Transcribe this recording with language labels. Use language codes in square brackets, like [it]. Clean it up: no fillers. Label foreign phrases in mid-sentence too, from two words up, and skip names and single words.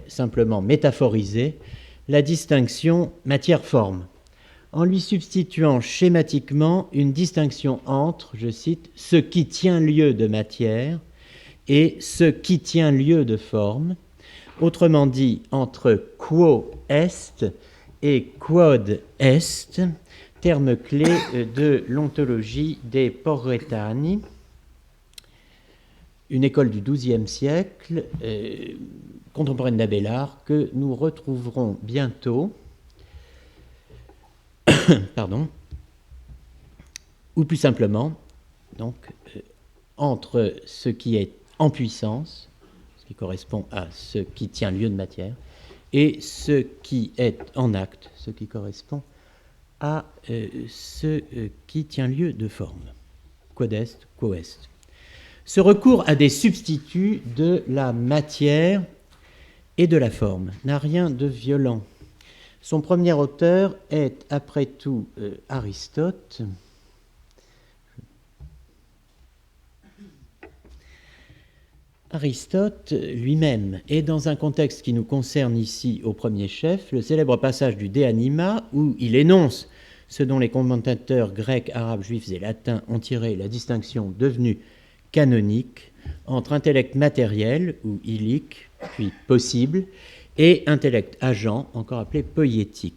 [fr] simplement métaphoriser, la distinction matière-forme, en lui substituant schématiquement une distinction entre, je cite, ce qui tient lieu de matière et ce qui tient lieu de forme, autrement dit entre [la] quo est et quod est, [fr] terme clé de l'ontologie des Porretani, une école du XIIe siècle, contemporaine d'Abélard, que nous retrouverons bientôt, pardon, ou plus simplement, donc, entre ce qui est en puissance, ce qui correspond à ce qui tient lieu de matière, et ce qui est en acte, ce qui correspond à ce qui tient lieu de forme. [la] Quod est, quo est. [fr] Ce recours à des substituts de la matière et de la forme n'a rien de violent. Son premier auteur est, après tout, Aristote. Aristote lui-même est dans un contexte qui nous concerne ici au premier chef, le célèbre passage du De Anima, où il énonce ce dont les commentateurs grecs, arabes, juifs et latins ont tiré la distinction devenue canonique entre intellect matériel ou illique, puis possible, et intellect agent, encore appelé poïétique.